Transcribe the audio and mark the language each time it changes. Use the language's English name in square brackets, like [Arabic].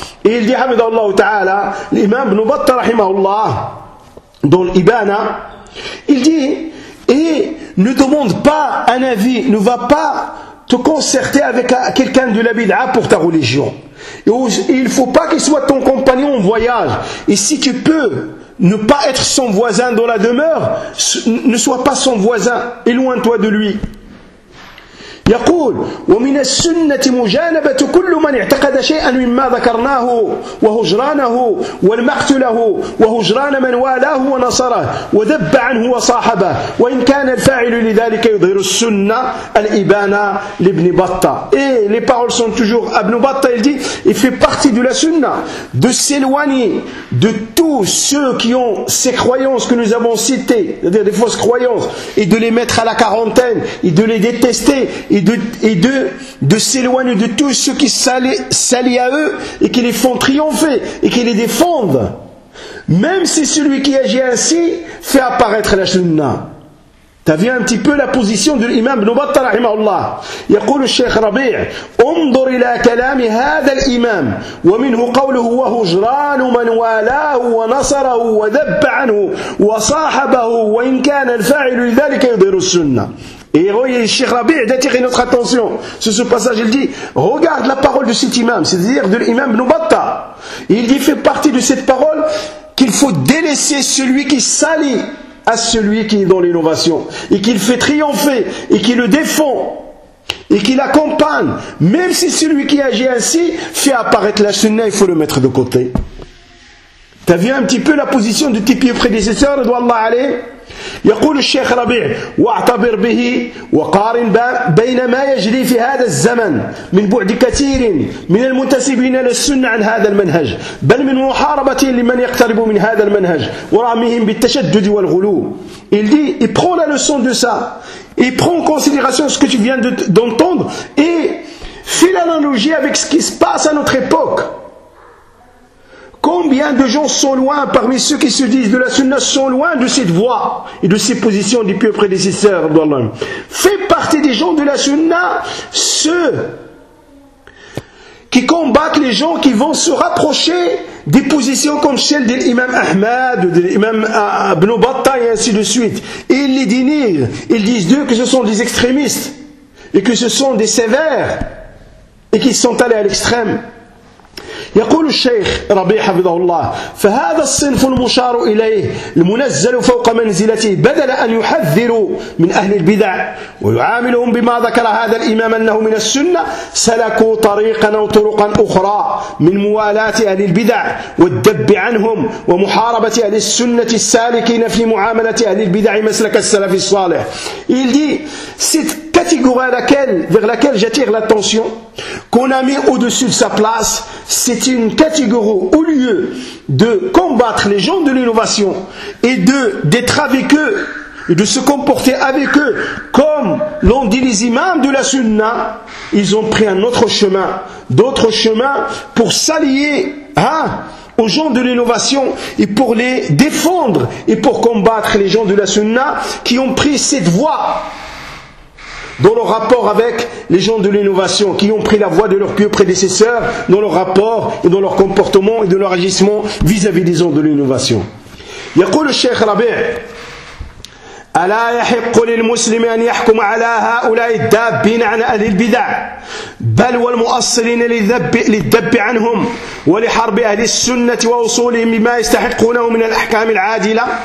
[French] Et il dit, hamidallahu ta'ala, l'imam ibn Battah, rahimahullah, dans l'Ibana, il dit, et ne demande pas un avis, ne va pas te concerter avec quelqu'un de la bid'a pour ta religion. Et il ne faut pas qu'il soit ton compagnon en voyage. Et si tu peux ne pas être son voisin dans la demeure, ne sois pas son voisin, éloigne-toi de lui. [Arabic] يقول ومن السنة مجانبة كل من اعتقد شيئا مما ذكرناه وهجرانه والمقت له وهجران من والاه ونصره وذب عنه وصاحبه وإن كان الفاعل لذلك يظهر السنة الإبانة لابن بطة. [French] Et les paroles sont toujours Ibn Battah, il dit, il fait partie de la Sunna de s'éloigner de tous ceux qui ont ces croyances que nous avons citées, c'est-à-dire des fausses croyances, et de les mettre à la quarantaine et de les détester. Et de s'éloigner de tous ceux qui s'allient à eux et qui les font triompher et qui les défendent. Même si celui qui agit ainsi fait apparaître la sunna. T'as vu un petit peu la position de l'imam ibn Battah rahimahullah. [Arabic] يقول الشيخ ربيع انظر الى كلام هذا الامام ومنه قوله وهجران من والاه ونصره وذب عنه وصاحبه وان كان الفاعل لذلك يظهر السنه. [French] Et voyez, Cheikh Rabi' d'attirer notre attention sur ce passage, il dit, regarde la parole de cet imam, c'est-à-dire de l'imam Ibn Battah. Il dit, fait partie de cette parole qu'il faut délaisser celui qui s'allie à celui qui est dans l'innovation, et qu'il fait triompher, et qu'il le défend, et qu'il accompagne, même si celui qui agit ainsi fait apparaître la sunna, il faut le mettre de côté. T'as vu un petit peu la position de tes pieux prédécesseurs, radhiyallahu anhum? [Arabic] يقول الشيخ ربيع واعتبر به وقارن بين ما يجري في هذا الزمن من بعد كثير من المنتسبين للسنة عن هذا المنهج بل من محاربة لمن يقترب من هذا المنهج ورامهم بالتشدد والغلو. [French] Il dit, il prend la leçon de ça, il prend en considération ce que tu viens d'entendre et fait l'analogie avec ce qui se passe à notre époque. Combien de gens sont loin parmi ceux qui se disent de la sunna sont loin de cette voie et de ces positions des pieux prédécesseurs d'Allah. Fait partie des gens de la sunna, ceux qui combattent les gens qui vont se rapprocher des positions comme celles de l'imam Ahmad, de l'imam Ibn Battah et ainsi de suite. Et ils les dénigrent, ils disent d'eux que ce sont des extrémistes et que ce sont des sévères et qu'ils sont allés à l'extrême. [Arabic] يقول الشيخ ربيع حفظه الله فهذا الصنف المشار إليه المنزل فوق منزلته بدل أن يحذر من أهل البدع ويعاملهم بما ذكر هذا الإمام أنه من السنة سلكوا طريقا أو طرقا أخرى من موالاة أهل البدع والدب عنهم ومحاربة أهل السنة السالكين في معاملة أهل البدع مسلك السلف الصالح. [French] Il dit, cette catégorie vers laquelle j'attire l'attention, qu'on a mis au-dessus de sa place, c'est une catégorie au lieu de combattre les gens de l'innovation et d'être avec eux et de se comporter avec eux comme l'ont dit les imams de la sunna, ils ont pris un autre chemin, d'autres chemins pour s'allier, hein, aux gens de l'innovation et pour les défendre et pour combattre les gens de la Sunna qui ont pris cette voie dans leur rapport avec les gens de l'innovation, qui ont pris la voie de leurs pieux prédécesseurs dans leur rapport et dans leur comportement et dans leur agissement vis-à-vis des gens de l'innovation. [Arabic] يقول الشيخ ربيع ألا يحق للمسلم أن يحكم على هؤلاء الدابين عن أهل البدع بل والمؤصلين للدب عنهم ولحرب أهل السنة ووصولهم بما يستحقونه من الأحكام العادلة.